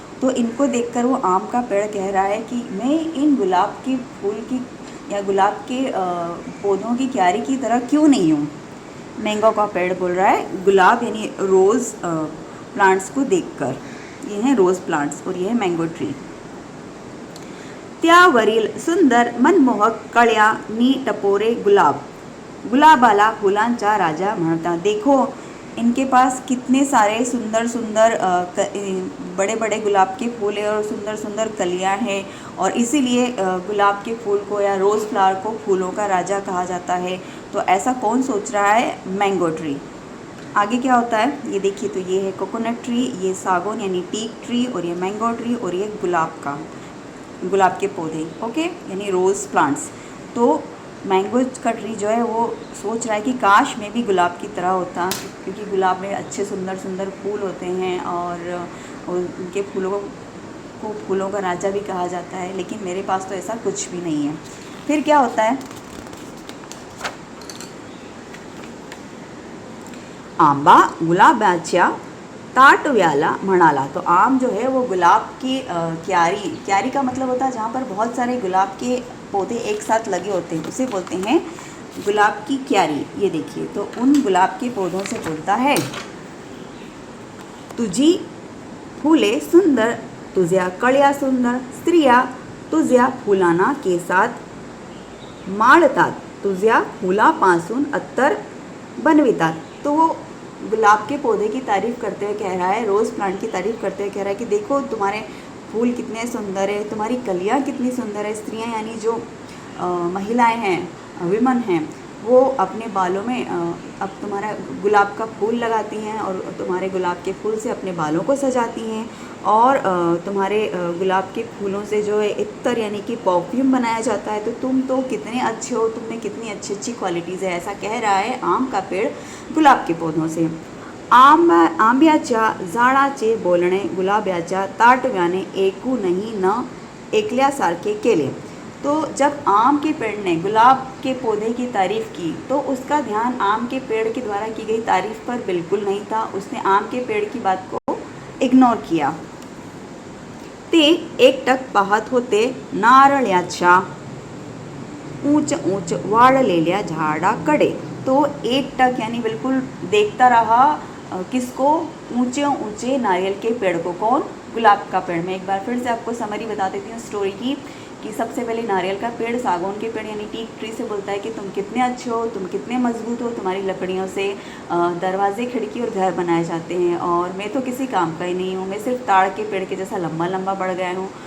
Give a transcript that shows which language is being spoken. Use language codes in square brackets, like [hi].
[hi] तो इनको देखकर वो आम का पेड़ कह रहा है कि मैं इन गुलाब के फूल की या गुलाब के पौधों की क्यारी की तरह क्यों नहीं हूँ। मैंगो का पेड़ बोल रहा है गुलाब यानी रोज़ प्लांट्स को देखकर। ये हैं रोज़ प्लांट्स और ये है मैंगो ट्री। [mr] त्यावरील सुंदर मनमोहक कळ्या नी टपोरे गुलाब, गुलाबाला फुलांचा राजा म्हणता। [hi] देखो इनके पास कितने सारे सुंदर सुंदर बड़े बड़े गुलाब के फूल हैं और सुंदर सुंदर कलियां हैं, और इसीलिए गुलाब के फूल को या रोज़ फ्लावर को फूलों का राजा कहा जाता है। तो ऐसा कौन सोच रहा है? Mango tree. आगे क्या होता है ये देखिए, तो ये है कोकोनट ट्री, ये सागौन यानी टीक ट्री, और ये मैंगो ट्री, और ये गुलाब के पौधे, ओके, यानी रोज़ प्लांट्स। तो मैंगो का ट्री जो है वो सोच रहा है कि काश मैं भी गुलाब की तरह होता, क्योंकि गुलाब में अच्छे सुंदर सुंदर फूल होते हैं और उनके फूलों को फूलों का राजा भी कहा जाता है, लेकिन मेरे पास तो ऐसा कुछ भी नहीं है। फिर क्या होता है? [mr] आंबा गुलाबाच्या ताटव्याला म्हणाला। [hi] तो आम जो है वो गुलाब की क्यारी का मतलब होता है जहाँ पर बहुत सारे गुलाब के पौधे एक साथ लगे होते हैं, उसे बोलते हैं गुलाब की क्यारी। ये देखिए, तो उन गुलाब के पौधों से बोलता है, [mr] तुझी फुले सुंदर, तुझ्या कळ्या सुंदर, स्त्रिया तुझ्या फुलांना केसात माळतात, तुझ्या फुलापासून अत्तर बनवितात। [hi] तो वो गुलाब के पौधे की तारीफ़ करते हुए कह रहा है, रोज़ प्लांट की तारीफ़ करते हुए कह रहा है कि देखो तुम्हारे फूल कितने सुंदर है, तुम्हारी कलियाँ कितनी सुंदर है। स्त्रियाँ यानी जो महिलाएं हैं, विमन हैं, वो अपने बालों में अब तुम्हारा गुलाब का फूल लगाती हैं और तुम्हारे गुलाब के फूल से अपने बालों को सजाती हैं, और तुम्हारे गुलाब के फूलों से जो है इत्तर यानी कि परफ्यूम बनाया जाता है। तो तुम तो कितने अच्छे हो, तुम में कितनी अच्छी अच्छी क्वालिटीज़ है, ऐसा कह रहा है आम का पेड़ गुलाब के पौधों से। [mr] आंब्याच्या झाडाचे बोलणे गुलाबाच्या ताटव्याने ऐकूनही न ऐकल्यासारखे केले। [hi] तो जब आम के पेड़ ने गुलाब के पौधे की तारीफ़ की, तो उसका ध्यान आम के पेड़ के द्वारा की गई तारीफ़ पर बिल्कुल नहीं था। उसने आम के पेड़ की बात को इग्नोर किया। [mr] ते एकटक पाहत होते नारळाच्या ऊंच ऊंच वाढलेल्या झाडाकडे। [hi] तो एकटक यानी बिल्कुल देखता रहा किसको? ऊंचे ऊंचे नारियल के पेड़ को। कौन? गुलाब का पेड़। मैं एक बार फिर से आपको समरी बता देती हूँ स्टोरी की, कि सबसे पहले नारियल का पेड़ सागौन के पेड़ यानी टीक ट्री से बोलता है कि तुम कितने अच्छे हो, तुम कितने मजबूत हो, तुम्हारी लकड़ियों से दरवाजे, खिड़की और घर बनाए जाते हैं, और मैं तो किसी काम का ही नहीं हूँ, मैं सिर्फ ताड़ के पेड़ के जैसा लंबा लंबा बढ़ गया हूँ।